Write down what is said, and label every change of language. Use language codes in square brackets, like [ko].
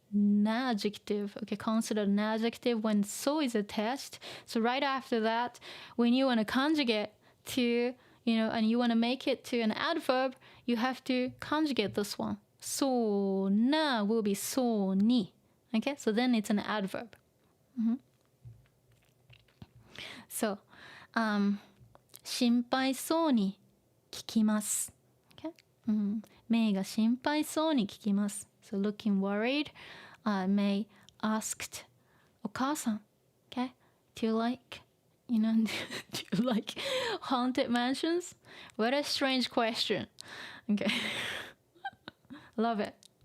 [en] an adjective. Okay, considered an adjective when so is attached. So right after that, when you want to conjugate to, and you want to make it to an adverb, you have to conjugate this one. So na will be so ni. Okay, so then it's an adverb. [ja] So, 心配そうに聞きます。 [en] Okay? [ja] メイが心配そうに聞きます。 [en] So looking worried, May asked お母さん okay? Do you like, do you like haunted mansions? What a strange question. Okay. Love it.